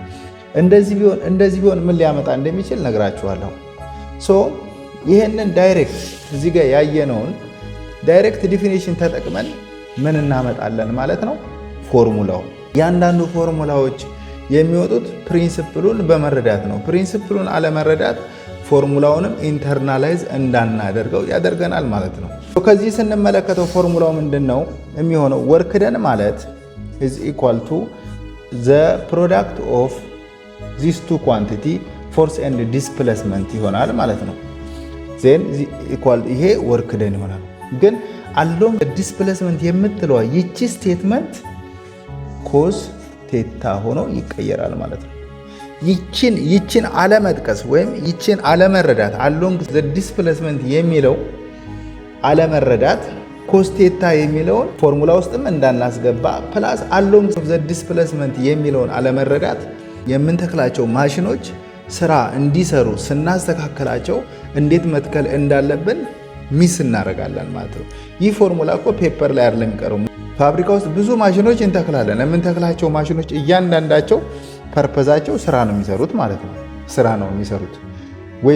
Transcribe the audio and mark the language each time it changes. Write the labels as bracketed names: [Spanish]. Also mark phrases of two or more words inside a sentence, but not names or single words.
[Amharic] እንደዚህ ቢሆን ምን ሊያመጣ እንደሚችል ነግራችኋለሁ። ይህንን ዳይሬክት እዚህ ጋር ያየነውን [English] ዳይሬክት ዲፊኒሽን [Amharic] ተጠቅመን ምን እናመጣለን ማለት ነው? ፎርሙላው ያንዳንዱ ፎርሙላዎች የሚወጡት ፕሪንሲፕሉን በመረዳት ነው። ፕሪንሲፕሉን አለመረዳት ፎርሙላውንም ኢንተርናላይዝ እንዳናደርገው ያደርገናል ማለት ነው። ከዚህ ስንመለከተው ፎርሙላው ምንድን ነው የሚሆነው? [English] ወርክ ደን [Amharic] ማለት [English] is equal to the product of these two quantity force and displacement [Amharic] ይሆናል ማለት ነው። ዜን ይሄ [English] ወርክ ደን [Amharic] ይሆናል። ግን [English] along displacement [Amharic] የምትለዋ ይቺ ስቴትመንት [English] ኮዝ ቴታ [Amharic] ሆኖ ይቀየራል ማለት ነው። ይችን አለመጥቀስ ወይም ይችን አለመረዳት [English] along the displacement [Amharic] የሚለው አለመረዳት [English] ኮዝ ቴታ [Amharic] የሚለውን ፎርሙላ ውስጥም እንዳናስገባ ፕላስ [English] along the displacement [Amharic] የሚለውን አለመረዳት የምንተክላቸው ማሽኖች ስራ እንዲሰሩ ስናስተካከላቸው እንዴት መትከል እንዳለብን ሚስ እናደርጋለን ማለት ነው። ይህ ፎርሙላ እኮ ፔፐር ላይ አይደለም የሚቀረው። ፋብሪካ ውስጥ ብዙ ማሽኖች እንተክላለን። የምንተክላቸው ማሽኖች እያንዳንዳቸው ፐርፐዛቸው ስራ ነው የሚሰሩት ማለት ነው። ስራ ነው የሚሰሩት ወይ